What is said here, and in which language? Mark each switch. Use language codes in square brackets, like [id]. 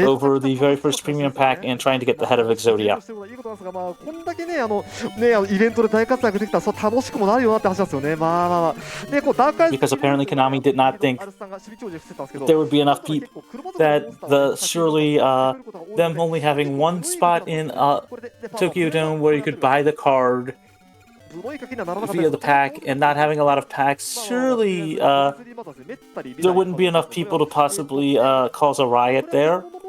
[en] over the very first premium pack and trying to get the head of Exodia. [ja] いいことなんですが、こんだけね、イベントで大活躍できたら、そう楽しくもなるよなって話なんですよね。で、こうダークアイズ [en] Because apparently Konami did not think there would be enough people that surely them only having one spot in Tokyo Dome where you could buy the card via the pack and not having a lot of packs, surely there wouldn't be enough people to possibly cause a riot there.